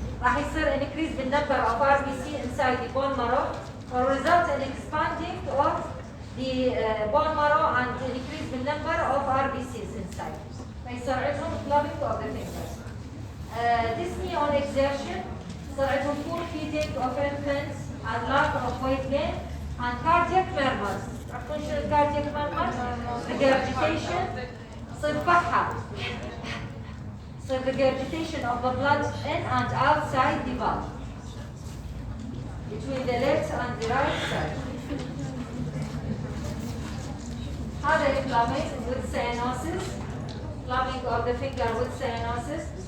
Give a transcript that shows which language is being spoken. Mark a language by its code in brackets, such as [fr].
[ar] راح يصير [en] increase in number of RBC inside the bone marrow or result in expanding of the bone marrow and increase the number of RBCs inside. فيصير عندهم clubbing of the fingers. Dyspnea on exertion [ar] يصير عندهم [en] poor feeding of infants and lack of weight gain and cardiac murmurs. [ar] تعرفون شنو [en] cardiac murmurs؟ [ar] regurgitation يصير فحة. [en] So regurgitation of the blood in and outside the valve between the left and the right side. هذا clubbing with cyanosis, clubbing of the finger with cyanosis.